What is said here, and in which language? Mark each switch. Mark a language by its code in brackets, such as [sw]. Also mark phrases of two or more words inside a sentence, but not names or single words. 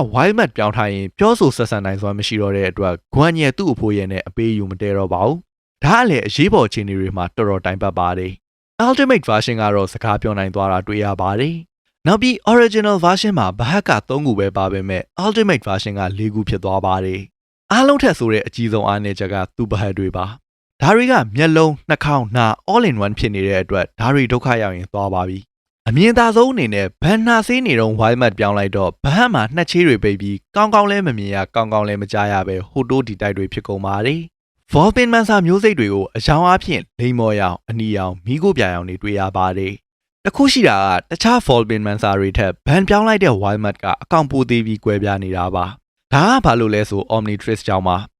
[my] Wild Mud ပြောင်းထားရင်ပြောဆိုဆက်ဆံနိုင်စွမ်းမရှိတော့တဲ့အတွက်ဂွမ်ညက်သူ့အဖိုးရဲ့နဲ့အပေးယူမတဲတော့ပါဘူး။ဒါကလည်းအရေးပေါ်အခြေအနေတွေမှာတော်တော်တိုင်ပတ်ပါတယ်။ [en] Ultimate version [my] ကတော့စကားပြောနိုင်သွားတာ တွေ့ရပါတယ်။နောက်ပြီး [en] original version [my] မှာဘဟတ်က3ခုပဲပါပေမဲ့ [en] ultimate version [my] က4ခုဖြစ်သွားပါတယ်။အားလုံးထက်ဆိုတဲ့အကြီးဆုံးအားနည်းချက်ကသူ့ဘဟ တ်တွေပါ။ဒါတွေကမျက်လုံးနှာခေါင်းနား [en] all in one [my] ဖြစ်နေတဲ့အတွက်ဒါတွေဒုက္ခရောက်ရင်သွားပါပြီ။အမြင်သာဆုံးအနေနဲ့ဘန်နာဆေးနေတော့ Wild Mud ပြောင်းလိုက်တော့ဘဟတ်မှာနှစ်ချေးတွေပိတ်ပြီးကောင်းကောင်းလဲမမြင်ရကောင်းကောင်းလဲမကြားရပဲဟိုတိုးဒီတိုက်တွေဖြစ်ကုန်ပါတယ်။ Volpin Mansa မျိုးစိတ်တွေကိုအယောင်အားဖြင့်လိမ္မော်ရောင်အနီရောင်မီးခိုးပြာရောင်တွေတွေ့ရပါတယ်။တခုရှိတာကတခြား Volpin Mansa တွေထက်ဘန်ပြောင်းလိုက်တဲ့ Wild Mud ကအကောင်ပိုသေးပြီးကွဲပြားနေတာပါ။ဒါကဘာလို့လဲဆို Omnitrix ကြောင့်ပါ